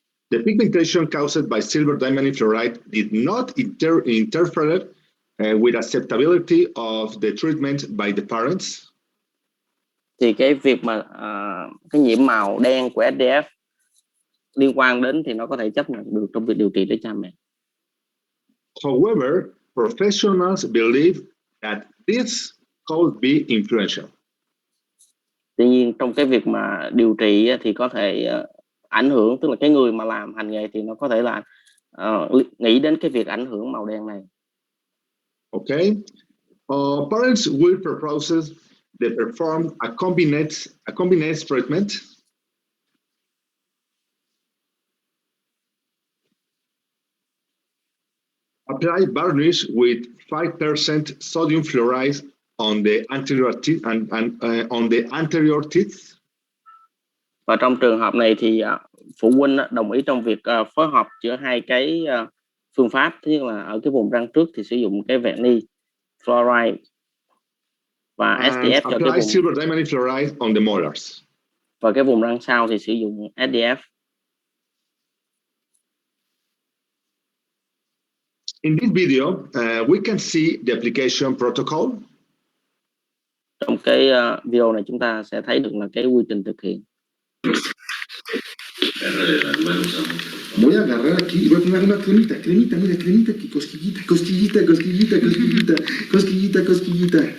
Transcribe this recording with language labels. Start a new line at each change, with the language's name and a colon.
English: The pigmentation caused by silver diamine fluoride did not interfere with acceptability of the treatment by the parents.
Vietnamese: Thì cái việc mà cái nhiễm màu đen của SDF liên quan đến thì nó có thể chấp nhận được trong việc điều trị để cha mẹ.
English: However, professionals believe that this could be influential.
Vietnamese: Tuy nhiên trong cái việc mà điều trị thì có thể ảnh hưởng, tức là cái người mà làm hành nghề thì nó có thể là nghĩ đến cái việc ảnh hưởng màu đen này.
English: Okay, parents will propose they perform a combinate treatment. Apply varnish with 5% sodium fluoride on the anterior teeth and on the anterior teeth.
Vietnamese: Và trong trường hợp này thì phụ huynh đồng ý trong việc phối hợp giữa hai cái phương pháp. Thứ nhất là ở cái vùng răng trước thì sử dụng cái vernis fluoride và SDF cho cái vùng
English: silver diamine fluoride on the molars.
Vietnamese: Và cái vùng răng sau thì sử dụng SDF.
English: In this video, we can see the application protocol.
Vietnamese: Trong cái video này chúng ta sẽ thấy được là cái quy trình thực hiện.
Spanish: Voy a agarrar aquí y voy a poner una cremita, mira, cremita aquí, cosquillita.